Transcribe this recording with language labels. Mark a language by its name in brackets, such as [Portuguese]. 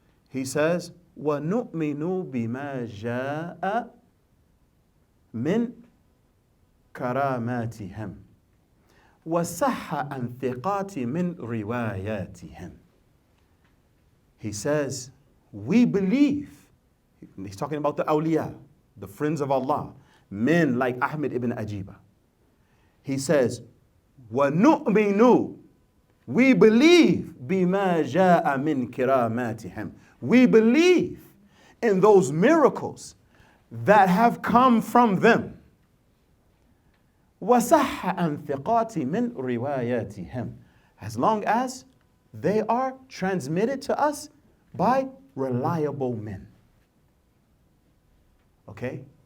[English] He says, [Arabic] وَنُؤْمِنُ بِمَا جَاءَ مِنْ كَرَامَاتِهِمْ وَصَحَّ عَنْ ثِقَاتِ مِنْ رِوَايَاتِهِمْ. [English] He says, we believe, he's talking about the awliya, the friends of Allah, men like Ahmed Ibn Ajeeba. He says, [Arabic] وَنُؤْمِنُ, [English] we believe [Arabic] بِمَا جَاءَ مِنْ كِرَامَاتِهِمْ. [English] We believe in those miracles that have come from them. [Arabic] وَصَحَّ عَنْ ثِقَاتِ مِنْ رِوَايَاتِهِمْ. [English] As long as they are transmitted to us by reliable men. Okay?